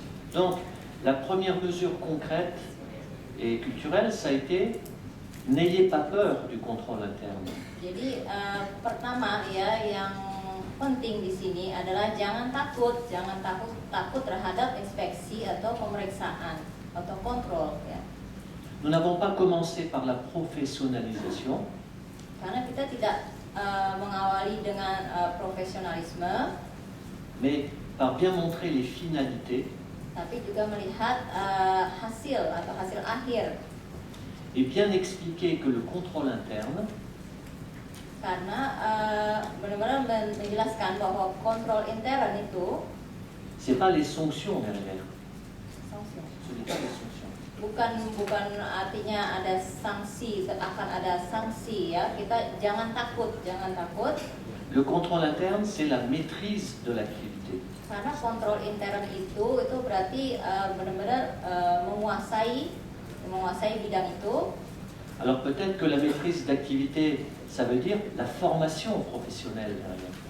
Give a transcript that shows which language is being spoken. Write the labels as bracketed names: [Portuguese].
[French] Donc la première mesure concrète et culturelle, ça a été n'ayez pas peur du contrôle interne. [Indonesian] Jadi pertama ya yang penting di sini adalah jangan takut terhadap inspeksi atau pemeriksaan atau kontrol, ya. [French] Nous n'avons pas commencé par la professionnalisation, [Indonesian] Karena kita tidak mengawali dengan profesionalisme, [French] mais par bien montrer les finalités [Indonesian] tapi juga melihat hasil atau hasil akhir. [French] et bien expliquer que le contrôle interne, [Indonesian] Karena benar-benar menjelaskan bahwa kontrol intern itu [French] c'est pas les sanctions derrière. Ce n'est pas les sanctions. [Indonesian] bukan artinya ada sanksi, akan ada sanksi, ya. Kita jangan takut. [French] Le contrôle interne, c'est la maîtrise de l'activité. [Indonesian] Karena kontrol intern itu berarti benar-benar menguasai bidang itu. [French] Alors peut-être que la maîtrise d'activité, ça veut dire la formation professionnelle derrière.